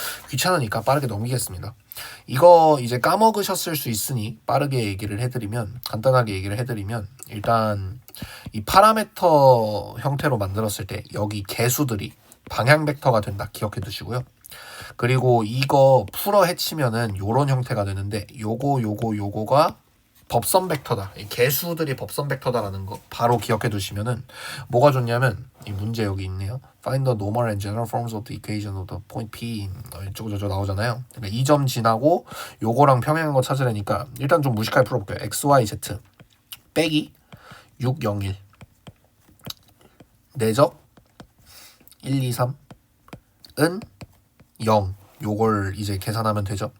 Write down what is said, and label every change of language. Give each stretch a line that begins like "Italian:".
Korean: 귀찮으니까 빠르게 넘기겠습니다. 이거 이제 까먹으셨을 수 있으니 빠르게 얘기를 해드리면 간단하게 얘기를 해드리면 일단 이 파라미터 형태로 만들었을 때 여기 개수들이 방향 벡터가 된다 기억해 두시고요. 그리고 이거 풀어 헤치면은 요런 형태가 되는데 요거가 법선 벡터다. 이 개수들이 법선 벡터다라는 거 바로 기억해 두시면은 뭐가 좋냐면 이 문제 여기 있네요.
English: Find the normal and general forms of the equation of the point P
Korean: 이쪽저쪽 나오잖아요. 그러니까 이 점 지나고 요거랑 평행한 거 찾으려니까 일단 좀 무식하게 풀어볼게요. x, y, z 빼기 6, 0, 1 내적 1, 2, 3은 0 요걸 이제 계산하면 되죠.